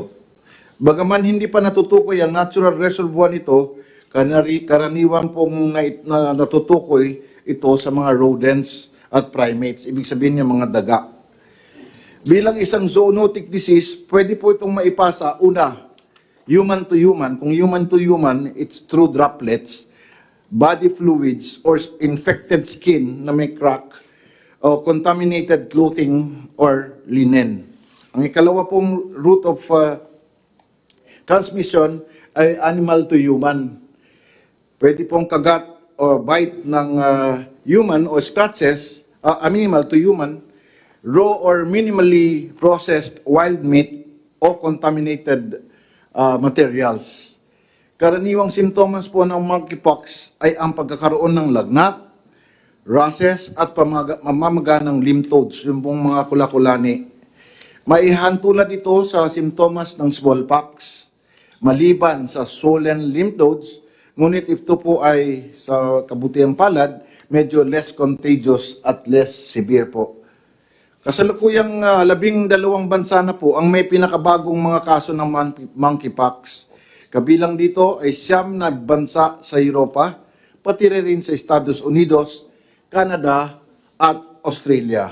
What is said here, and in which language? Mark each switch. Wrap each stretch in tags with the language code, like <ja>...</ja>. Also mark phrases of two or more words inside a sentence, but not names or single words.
<tl>Bagaman hindi pa natutukoy ang</tl> <en>natural reservoir</en> <tl>nito, karaniwan pong natutukoy ito sa mga rodents at primates. Ibig sabihin niya mga daga. Bilang isang</tl> <en>zoonotic disease,</en> <tl>pwede po itong maipasa, una,</tl> <en>human to human. Kung human to human, it's through droplets, body fluids, or infected skin</en> <tl>na may</tl> <en>crack, o contaminated clothing or linen.</en> <tl>Ang ikalawa pong</tl> <en>route of transmission</en> <tl>ay</tl> <en>animal to human.</en> <tl>Pwede pong kagat o bite ng human o scratches,</tl> <en>animal to human, raw or minimally processed wild meat</en> <tl>o</tl> <en>contaminated materials.</en> <tl>Karaniwang simptomas po ng monkeypox ay ang pagkakaroon ng lagnat, rashes at pamamaga ng</tl> <en>lymph nodes,</en> <tl>yung pong mga kulakulani. Maihantulad ito sa simptomas ng smallpox, maliban sa</tl> <en>swollen lymph nodes,</en> <tl>ngunit ito po ay sa kabutihang palad, medyo</tl> <en>less contagious</en> <tl>at</tl> <en>less severe</en> <tl>po. Kasalukuyang 12 bansa na po ang may pinakabagong mga kaso ng monkeypox. Kabilang dito ay 9 na bansa sa Europa, pati rin sa Estados Unidos, Canada at Australia.</tl>